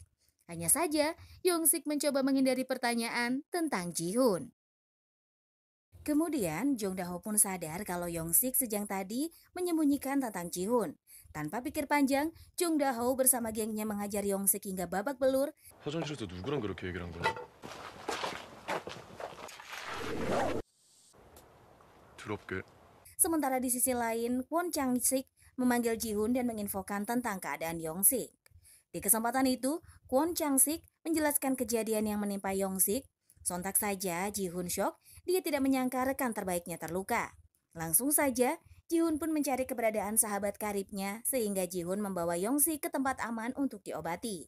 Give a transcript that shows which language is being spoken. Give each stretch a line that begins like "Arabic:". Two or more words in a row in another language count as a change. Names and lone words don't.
Indonesian: Hanya saja, Yong-sik mencoba menghindari pertanyaan tentang Ji-hoon. Kemudian, Jong Da-ho pun sadar kalau Yong-sik sejak tadi menyembunyikan tentang Ji-hoon. Tanpa pikir panjang, Jong Da-ho bersama gengnya menghajar Yong-sik hingga babak belur.
Korean: 화장실에서 누구랑 그렇게 얘기를 한 거야? 더럽게.
Indonesian: Sementara di sisi lain, Kwon Chang-sik memanggil Ji-hoon dan menginfokan tentang keadaan Yong-sik. Di kesempatan itu, Kwon Chang-sik menjelaskan kejadian yang menimpa Yong-sik. Sontak saja Ji-hoon syok, dia tidak menyangka rekan terbaiknya terluka. Langsung saja, Ji-hoon pun mencari keberadaan sahabat karibnya sehingga Ji-hoon membawa Yong-sik ke tempat aman untuk diobati.